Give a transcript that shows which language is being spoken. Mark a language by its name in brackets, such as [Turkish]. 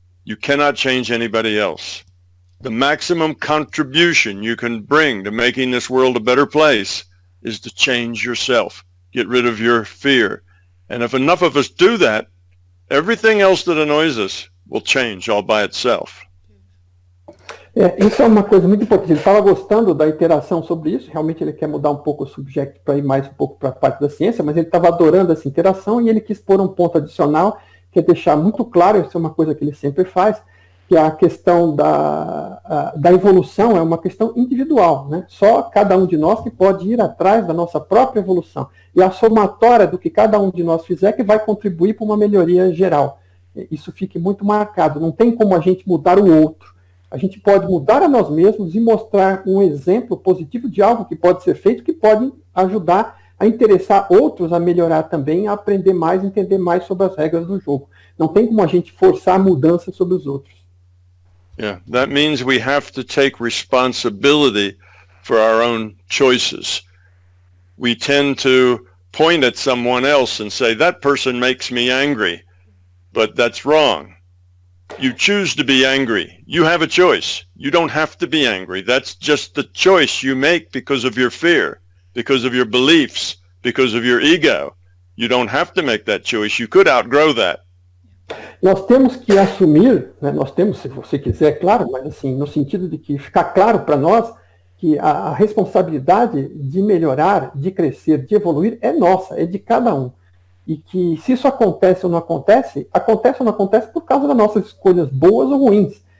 [English] You cannot change anybody else. The maximum contribution you can bring to making this world a better place is to change yourself. Get rid of your fear. And if enough of us do that, everything else that annoys us will change all by itself. [Portuguese] Isso é uma coisa muito importante. Ele estava gostando da interação sobre isso. Realmente ele quer mudar um pouco o subject para ir mais um pouco para a parte da ciência, mas ele estava adorando essa interação e ele quis pôr um ponto adicional, que é deixar muito claro, isso é uma coisa que ele sempre faz, que a questão da evolução é uma questão individual, né? Só cada um de nós que pode ir atrás da nossa própria evolução. E a somatória do que cada um de nós fizer que vai contribuir para uma melhoria geral. Isso fique muito marcado. Não tem como a gente mudar o outro. A gente pode mudar a nós mesmos e mostrar um exemplo positivo de algo que pode ser feito, que pode ajudar a interessar outros a melhorar também, a aprender mais, entender mais sobre as regras do jogo. Não tem como a gente forçar mudanças sobre os outros. [English] Yeah, that means we have to take responsibility for our own choices. We tend to point at someone else and say, that person makes me angry, but that's wrong. You choose to be angry. You have a choice. You don't have to be angry. That's just the choice you make because of your fear, because of your beliefs, because of your ego. You don't have to make that choice. You could outgrow that. [Portuguese] Nós temos que assumir, né, nós temos, se você quiser, claro, mas assim, no sentido de que ficar claro para nós que a responsabilidade de melhorar, de crescer, de evoluir é nossa, é de cada um. E que se isso acontece ou não acontece ou não acontece por causa das nossas escolhas boas ou ruins.